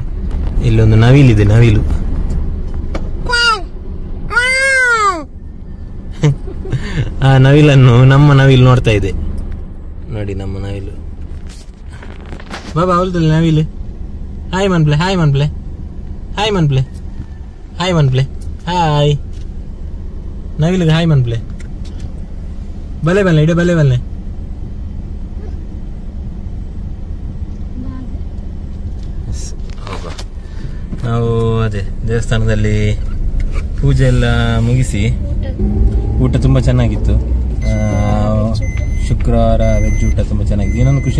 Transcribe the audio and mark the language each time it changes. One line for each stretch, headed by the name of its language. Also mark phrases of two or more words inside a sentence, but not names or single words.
Kannada: ಇಲ್ಲೊಂದು ನವಿಲಿದೆ, ನವಿಲು. ಆ ನವಿಲನ್ನು ನಮ್ಮ ನವಿಲು ನೋಡ್ತಾ ಇದೆ ನೋಡಿ, ನಮ್ಮ ನವಿಲು. ಬಾಬಾ ಅವಳದಲ್ಲಿ ನವಿಲು.
Tulu: ಹಾಯ್ ಮನ್ಪ್ಲೆ, ಹಾಯ್ ಮನ್ಪ್ಲೆ, ಹಾಯ್ ಮನ್ಪ್ಲೆ, ಹಾಯ್ ಮನ್ಪ್ಲೆ, ಹಾಯ್. ನವಿಲಿಗೆ ಹಾಯ್ ಮನ್ಪ್ಲೆ. ಬಲೆ ಬಲ್ಲೆ ಇಡೆ, ಬಲೆ ಬಲ್ಲೆ.
Kannada: ನಾವು ಅದೇ ದೇವಸ್ಥಾನದಲ್ಲಿ ಪೂಜೆ ಎಲ್ಲ ಮುಗಿಸಿ, ಊಟ ತುಂಬ ಚೆನ್ನಾಗಿತ್ತು. ಶುಕ್ರವಾರ ವೆಜ್ ಊಟ ತುಂಬ ಚೆನ್ನಾಗಿದೆ.